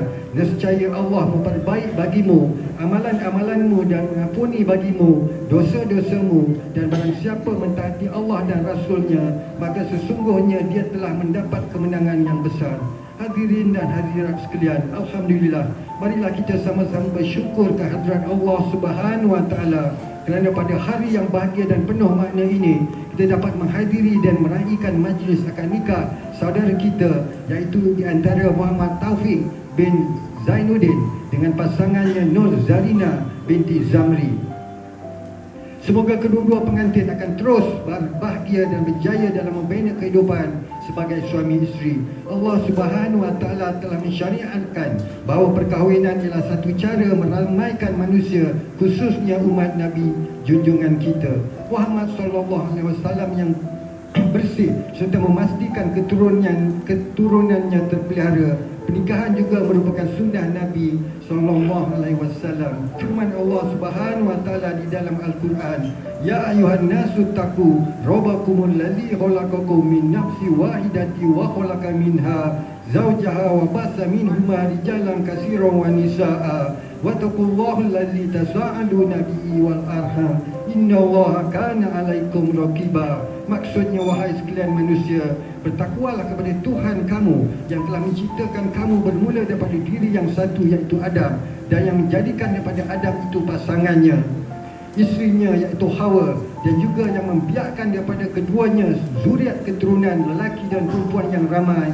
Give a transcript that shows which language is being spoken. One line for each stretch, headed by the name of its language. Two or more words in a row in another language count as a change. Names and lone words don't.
Malay: Nescaya Allah memperbaik bagimu amalan-amalanmu dan mengampuni bagimu dosa-dosamu. Dan barang siapa mentaati Allah dan Rasulnya, maka sesungguhnya dia telah mendapat kemenangan yang besar. Hadirin dan hadirat sekalian, alhamdulillah, marilah kita sama-sama bersyukur kehadirat Allah
Arabic: سبحانه وتعالى
Malay: kerana pada hari yang bahagia dan penuh makna ini kita dapat menghadiri dan meraihkan majlis akad nikah saudara kita, iaitu di antara Muhammad Taufik bin Zainuddin dengan pasangannya Nur Zarina binti Zamri. Semoga kedua-dua pengantin akan terus berbahagia dan berjaya dalam membina kehidupan sebagai suami isteri. Allah
Arabic: سبحانه وتعالى
Malay: telah mensyariatkan bahawa perkahwinan ialah satu cara meramaikan manusia, khususnya umat Nabi junjungan kita Muhammad
Arabic: صلى الله عليه وسلم
Malay: yang bersih serta memastikan keturunannya terpelihara. Pernikahan juga merupakan sunnah Nabi
Arabic: صلى الله عليه وسلم.
Malay: Firman Allah
Arabic: سبحانه وتعالى
Malay: di dalam Al-Quran,
Arabic: يا أيها الناس اتقوا ربكم الذي خلقكم من نفس واحدة وخلق منها زوجها وبث منهما رجالا كثيرا ونساء واتقوا الله الذي تساءلون به والأرحام إن الله كان عليكم رقيبا.
Malay: Maksudnya, wahai sekalian manusia, bertakwalah kepada Tuhan kamu yang telah menciptakan kamu bermula daripada diri yang satu, iaitu Adam, dan yang menjadikan daripada Adam itu pasangannya, isterinya iaitu Hawa, dan juga yang membiarkan daripada keduanya zuriat keturunan lelaki dan perempuan yang ramai.